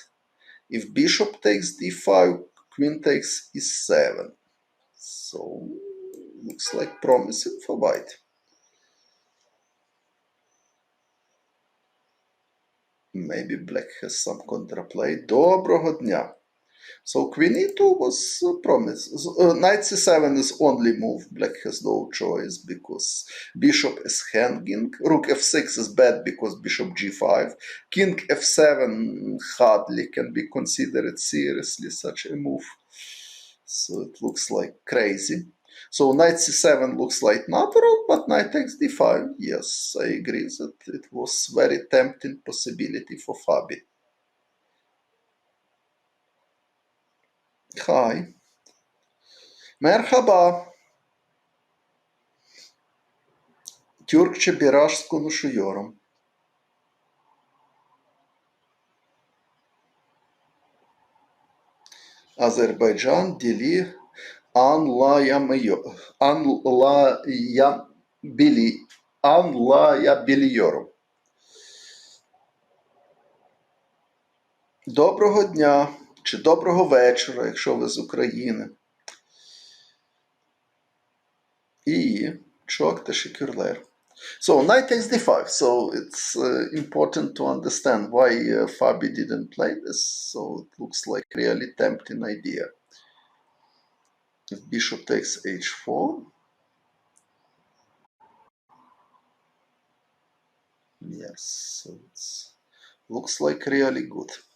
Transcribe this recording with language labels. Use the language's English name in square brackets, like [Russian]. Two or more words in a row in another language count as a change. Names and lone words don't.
[English] If bishop takes d5, queen takes e7. So, looks like promising for white. Maybe black has some counterplay. [Ukrainian] Доброго дня. [English] So queen e2 was promised. Knight c7 is only move. Black has no choice because bishop is hanging. Rook f6 is bad because bishop g5. King f7 hardly can be considered seriously such a move. So it looks like crazy. So knight c7 looks like natural, but knight takes d5. Yes, I agree that it was very tempting possibility for Fabi. Hi. [Turkish] Merhaba. Türkçe biraz konuşuyorum. Azerbaycan dili anlayabiliyorum. [Ukrainian] Доброго дня чи доброго вечора, якщо ви з України. [Turkish] І çok teşekkürler. [English] So knight takes d5. So it's important to understand why Fabi didn't play this. So it looks like really tempting idea. If bishop takes h4. Yes, so it looks like really good.